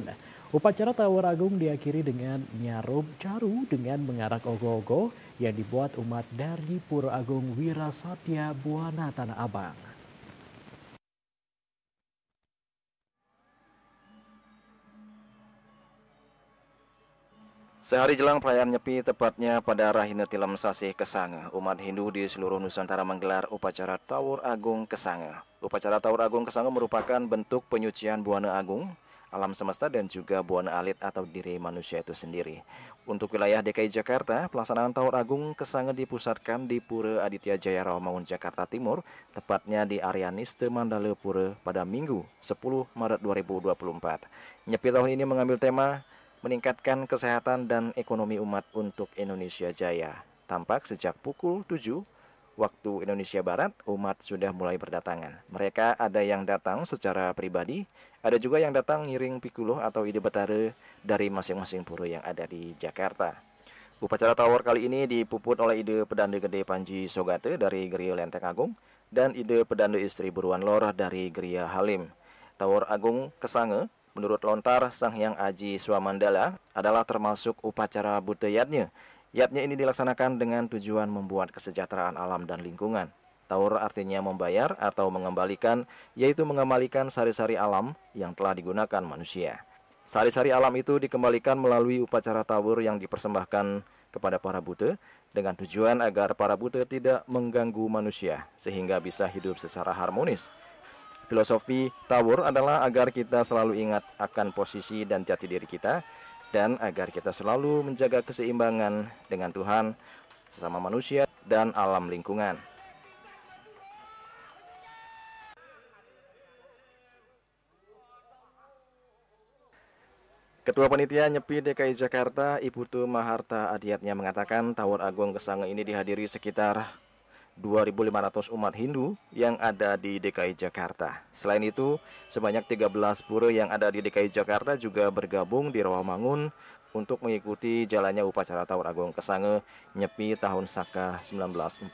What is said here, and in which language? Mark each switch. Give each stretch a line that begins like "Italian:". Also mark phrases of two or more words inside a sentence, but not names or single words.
Indonesian: Upacara Tawur Agung diakhiri dengan nyarum caru dengan mengarak ogoh-ogoh yang dibuat umat dari Pura Agung Wirasatya Buana Tanah Abang. Sehari jelang perayaan Nyepi, tepatnya pada Rahina Tilem Sasih Kesange, umat Hindu di seluruh Nusantara menggelar upacara Tawur Agung Kesange. Upacara Tawur Agung Kesange merupakan bentuk penyucian buana agung, alam semesta dan juga buana alit atau diri manusia itu sendiri. Untuk wilayah DKI Jakarta, pelaksanaan Tawur Agung Kesange dipusatkan di Pura Aditya Jaya Rawamangun, Jakarta Timur, tepatnya di area Niste Mandala Pura pada Minggu 10 Maret 2024. Nyepi tahun ini mengambil tema meningkatkan kesehatan dan ekonomi umat untuk Indonesia Jaya. Tampak sejak pukul 7 waktu Indonesia Barat, umat sudah mulai berdatangan. Mereka ada yang datang secara pribadi, ada juga yang datang
Balinese: ngiring pikuloh
Indonesian: atau ide betara dari masing-masing pura yang ada di Jakarta. Upacara Tawur kali ini dipuput oleh ide Pedanda Gede Panji Sogate dari Geria Lenteng Agung dan ide Pedanda Istri Buruan Lor dari Geria Halim. Tawur Agung Kesange menurut lontar Sang Hyang Aji Swamandala adalah termasuk upacara Buta Yatnya. Yatnya ini dilaksanakan dengan tujuan membuat kesejahteraan alam dan lingkungan. Tawur artinya membayar atau mengembalikan, yaitu mengembalikan sari-sari alam yang telah digunakan manusia. Sari-sari alam itu dikembalikan melalui upacara tawur yang dipersembahkan kepada para buta dengan tujuan agar para buta tidak mengganggu manusia sehingga bisa hidup secara harmonis. Filosofi Tawur adalah agar kita selalu ingat akan posisi dan jati diri kita dan agar kita selalu menjaga keseimbangan dengan Tuhan, sesama manusia, dan alam lingkungan. Ketua Panitia Nyepi DKI Jakarta, Iputu Maharta Adiatnya mengatakan Tawur Agung Kesange ini dihadiri sekitar 2.500 umat Hindu yang ada di DKI Jakarta. Selain itu, sebanyak 13 pura yang ada di DKI Jakarta juga bergabung di Rawamangun untuk mengikuti jalannya upacara Tawur Agung Kesange Nyepi tahun Saka 1946.